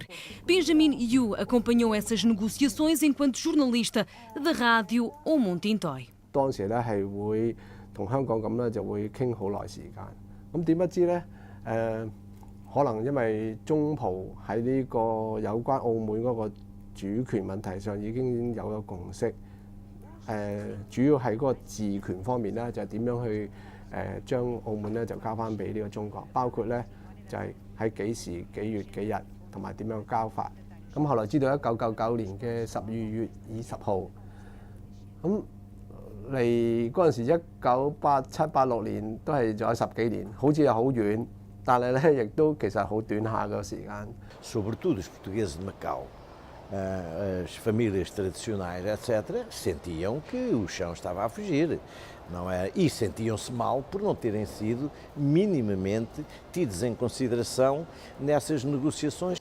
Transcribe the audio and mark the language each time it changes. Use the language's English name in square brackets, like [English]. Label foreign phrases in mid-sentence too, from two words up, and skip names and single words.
[Portuguese] Benjamin Yu acompanhou essas negociações enquanto jornalista da rádio O Montintói. [Cantonese] 當時咧係會同香港咁咧，就會傾好耐時間。咁點不知咧可能因為中葡喺呢個有關澳門嗰個主權問題上已經有咗共識。主要係嗰個治權方面咧，就係點樣去將澳門咧就交翻俾呢個中國，包括咧就係喺幾時幾月幾日同埋點樣交法。咁後來知道1999年嘅12月20號，咁嚟嗰陣時1987、86年都係仲有10幾年，好似又好遠，但係咧亦都其實好短下個時間。 [Portuguese] Sobretudo os portugueses de Macau. As famílias tradicionais, etc., sentiam que o chão estava a fugir, não é? E sentiam-se mal por não terem sido minimamente tidos em consideração nessas negociações.